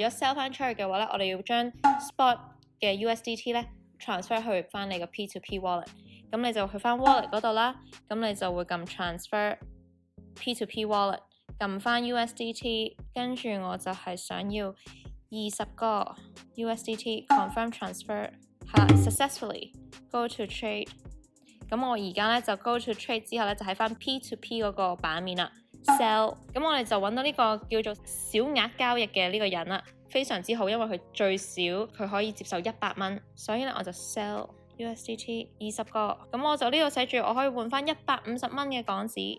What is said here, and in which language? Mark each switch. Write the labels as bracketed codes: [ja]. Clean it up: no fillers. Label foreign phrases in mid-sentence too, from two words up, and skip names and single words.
[yue] 咗 sell 翻出去嘅話呢，我哋要將 Spot 嘅 USDT 呢transfer 去翻你個 [en] P2P wallet， [yue] 咁你就去翻 wallet 嗰度啦，咁你就會撳 [en] transfer P2P wallet， [yue] 撳翻 USDT， 跟住我就係想要20個 USDT [en] confirm transfer， [yue] 係啦 [en] successfully go to trade， [yue] 咁我而家咧就 [en] go to trade [yue] 之後咧就喺翻 P2P 嗰個版面啦 sell， 咁我哋就揾到呢個叫做小額交易嘅呢個人啦。非常之好，因為佢最少佢可以接受100蚊，所以咧我就 sell USDT 20個，咁我就呢度寫住我可以換翻150蚊嘅港紙。